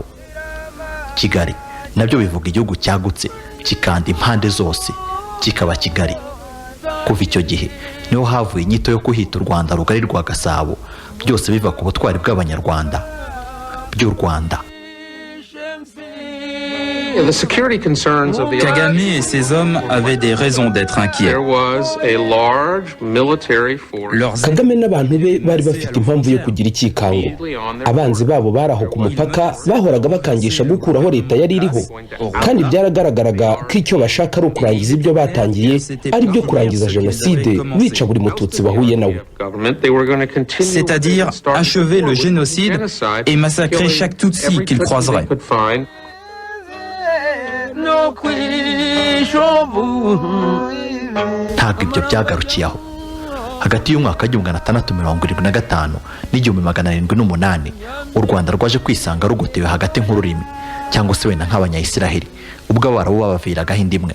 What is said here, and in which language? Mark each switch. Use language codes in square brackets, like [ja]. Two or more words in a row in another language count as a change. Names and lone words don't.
[rw] Kigali nabyo bivuga igihugu cyagutse kikanda impande zose, kikaba Kigali. Kuva icyo gihe niho havuye inyito yo kuhita u Rwanda rugari rwa Gasabo, byose biva ku butwari bw'abanyarwanda by'u Rwanda. [fr] Kagame et ses hommes avaient des raisons d'être inquiets. [rw] Kagame n'abantu be bari bafite impamvu yo kugira ikikango. Abanzi babo baraho ku mupaka bahoraga bakangisha gukuraho leta yari iriho, kandi byaragaragaraga ko icyo bashaka ari ukurangiza ibyo batangiye, ari byo kurangiza jenoside, bica buri mututsi bahuye nawe. [fr] C'est-à-dire achever le génocide et massacrer chaque Tutsi qu'ils croiseraient. [rw] Ntabwo ibyo byagarukiye aho. Hagati y'umwaka w'1675 n'1708 u Rwanda rwaje kwisanga rugotewe hagati nk'ururimi cyangwa se wenda nk'abanyayisiraheli ubwo abarabu babaviragaho indimwe.